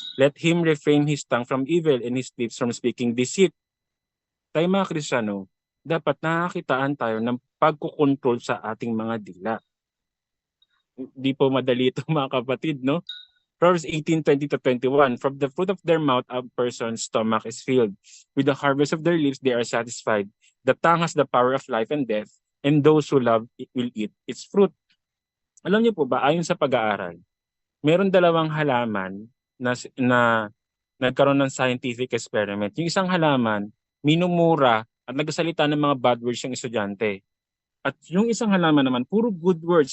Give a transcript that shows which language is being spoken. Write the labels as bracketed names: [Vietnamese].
[English] Let him refrain his tongue from evil and his lips from speaking deceit. [Filipino] Tayo mga Kristiyano, dapat nakakitaan tayo ng pagkukontrol sa ating mga dila. Hindi po madali ito mga kapatid, no? [English] Proverbs 18:20-21, from the fruit of their mouth a person's stomach is filled. With the harvest of their lips they are satisfied. The tongue has the power of life and death, and those who love it will eat its fruit. [Filipino] Alam niyo po ba, ayon sa pag-aaral, meron dalawang halaman na nagkaroon ng scientific experiment. Yung isang halaman, minumura at nagsasalita ng mga bad words yung estudyante. At yung isang halaman naman, puro good words.